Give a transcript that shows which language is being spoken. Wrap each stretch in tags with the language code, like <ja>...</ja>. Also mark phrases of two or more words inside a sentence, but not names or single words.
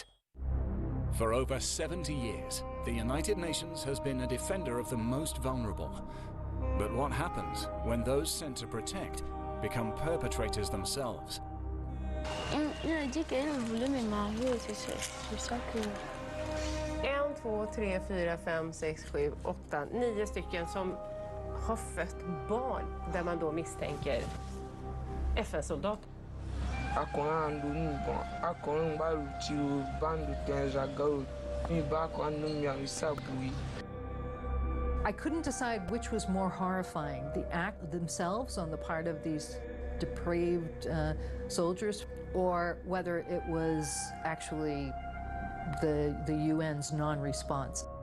<en>For over 70 years, the United Nations has been a defender of the most vulnerable. But what happens when those sent to protect become perpetrators themselves?</en> <fr>Il a dit qu'elle voulait me marier, c'est ça que...</fr> <sv>1, 2, 3, 4, 5, 6, 7, 8, 9 stycken som har fött barn där man då misstänker FN-soldat.</sv> <en>I couldn't decide which was more horrifying, the act themselves on the part of these depraved soldiers, or whether it was actually the UN's non-response.</en>